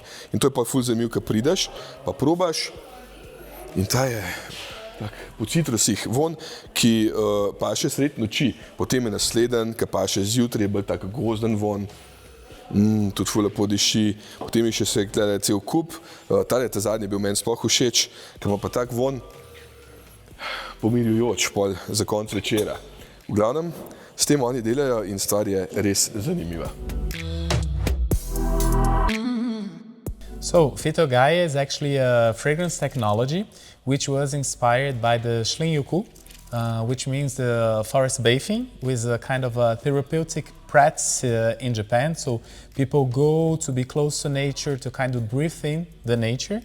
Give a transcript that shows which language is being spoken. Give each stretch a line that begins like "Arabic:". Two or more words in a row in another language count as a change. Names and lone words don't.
Slovenian: In to je pa ful zanimivo, ko prideš, pa probaš in ta je tak, po citrusih von, ki paše sred noči, potem je nasleden, ki paše zjutraj, je bolj tak gozden von, tudi ful lepo diši, potem je še se gleda cel kup, ta zadnji je bil meni sploh všeč, ker ima pa tak von pomirjujoč pol za konc večera. V glavnem, s tem oni delajo in stvar je res zanimiva.
English: So, Phyto Gaia is actually a fragrance technology which was inspired by the Shlin-Yoku, which means the forest bathing with a kind of a therapeutic practice in Japan. So people go to be close to nature, to kind of breathe in the nature.